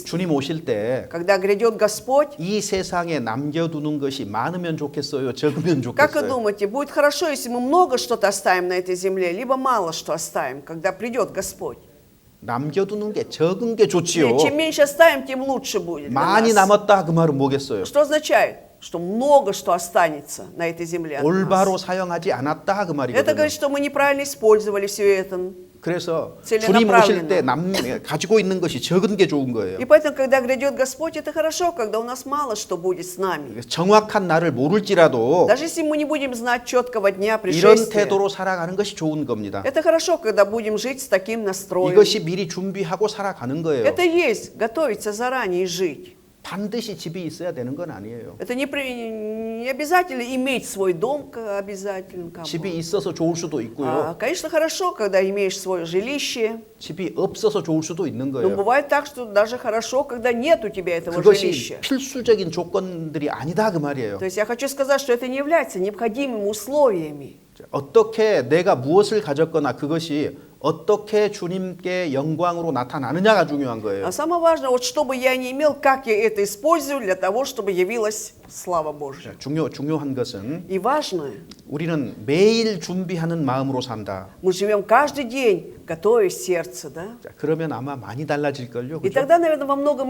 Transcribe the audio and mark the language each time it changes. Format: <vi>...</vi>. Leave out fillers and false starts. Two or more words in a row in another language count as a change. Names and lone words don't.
<ko>주님 오실 때</ko> <ru>Когда грядет Господь,</ru> <ko>이 세상에 남겨두는 것이 많으면 좋겠어요, 적으면</ko> <ru>как вы</ru> <ko>좋겠어요.</ko> <ru>думаете, будет хорошо, если мы много что-то оставим на этой земле, либо мало что оставим, когда придет Господь?</ru> <ko>남겨두는 게 적은 게 좋지요.</ko> <ru>Чем меньше оставим, тем лучше будет для</ru> <ko>많이</ko> <ru>нас.</ru> <ko>남았다 그 말은 뭐겠어요?</ko> <ru>Что означает? Что много что останется на этой земле от</ru> <ko>올바로</ko> <ru>нас.</ru> <ko>사용하지 않았다 그</ko> <ru>Это</ru> <ko>말이거든요.</ko> <ru>говорит, что мы неправильно использовали все это.</ru> <ko>그래서</ko> <ru>целенаправленно.</ru> <ko>주님 오실 때 가지고 있는 것이 적은 게 좋은 거예요.</ko> <ru>И поэтому, когда грядет Господь, это хорошо, когда у нас мало что будет с нами.</ru> <ko>정확한 날을 모를지라도</ko> <ru>Даже если мы не будем знать четкого дня</ru> <ko>이런</ko> <ru>пришествия,</ru> <ko>태도로 살아가는 것이 좋은 겁니다.</ko> <ru>это хорошо, когда будем жить с таким настроем.</ru> <ko>이것이 미리 준비하고 살아가는 거예요.</ko> <ru>Это и есть готовиться заранее и жить.</ru> <ko>반드시 집이 있어야 되는 건 아니에요.</ko> <ru>Это не обязательно иметь свой дом, обязательно.</ru> <ko>집이 있어서 좋을 수도 있고요.</ko> <ru>Конечно, хорошо, когда имеешь свое жилище.</ru> <ko>집이 없어서 좋을 수도 있는</ko> <ru>Но</ru> <ko>거예요.</ko> <ru>бывает так, что даже хорошо, когда нет у тебя этого</ru> <ko>그것이</ko> <ru>жилища.</ru> <ko>필수적인 조건들이 아니다 그 말이에요.</ko> <ru>То есть я хочу сказать, что это не является необходимыми условиями.</ru> <ko>어떻게 내가 무엇을 가졌거나 그것이 어떻게 주님께 영광으로 나타나느냐가 중요한 거예요.</ko> <ru>А самое важное, вот что бы я ни имел, как я это использую для того, чтобы явилась слава Божья.</ru> <ko>중요한 것은</ko> <ru>И важное,</ru> <ko>우리는 매일 준비하는 마음으로 산다.</ko> <ru>мы живем каждый день, готовя сердце, да?</ru> <ko>자, 그러면 아마 많이 달라질걸요.</ko> <ru>И</ru> <ko>그죠?</ko> <ru>тогда, наверное, во многом мы изменимся, так ведь? Много что изменится.</ru>